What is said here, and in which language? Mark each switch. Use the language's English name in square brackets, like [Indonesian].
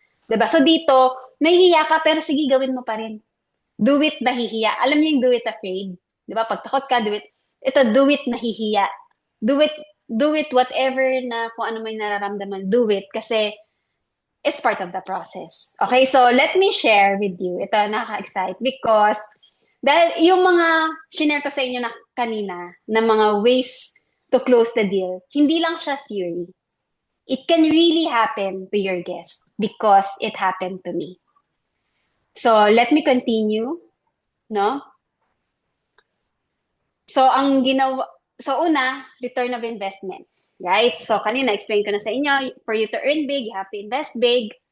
[Filipino] 'Di ba? So dito, nahihiya ka pero sige gawin mo pa rin. [English] Do it [Filipino] nahihiya. Alam niyo yung [English] do it afraid? [Filipino] 'Di ba? Pag takot ka, do it. Ito, do it nahihiya. [English] Do it whatever [Filipino] na kung ano may nararamdaman, [English] do it kasi it's part of the process. Okay, so let me share with you. [Filipino] Ito, nakaka-excite because dahil yung mga shinare ko sa inyo na kanina na mga [English] ways to close the deal, [Filipino] hindi lang siya theory. [English] It can really happen to your guest because it happened to me. So, let me continue, no? So, una, return of investment, right? So, [Filipino] kanina, explain ko na sa inyo, [English] for you to earn big, you have to invest big.